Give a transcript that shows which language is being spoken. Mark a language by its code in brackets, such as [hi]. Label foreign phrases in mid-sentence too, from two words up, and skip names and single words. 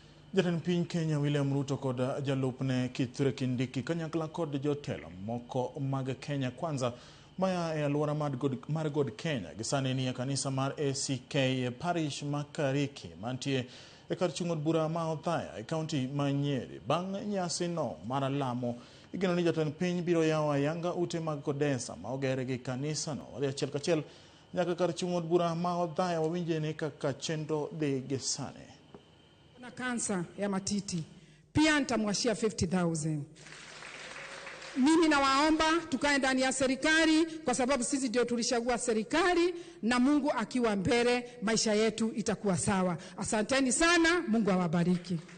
[luo] Jatend piny Kenya William Ruto kod jalupne Kithure Kindiki kanyakla kod jotelo moko mag Kenya Kwanza maya e alwora mar God Kenya gisani ni kanisa mar ACK parish Makariki mantie e kar chung' od bura ma Othaya e kaunti ma Nyeri. Bang' nyasi no mar lamo igeno ni jatend piny biro yawo ayanga ute mag Kodesa ma ogere gi kanisa no wadhi achiel kachiel nyaka kar chung' od bura ma Othaya wawinje ni kaka chenro dhi gisani. [sw] Na kansa ya matiti pia nitamwashia 50,000. Mimi nawaomba tukae ndani ya serikali kwa sababu sisi ndio tulishagua serikali, na Mungu akiwa mbele maisha yetu itakuwa sawa. Asanteni sana, Mungu awabariki.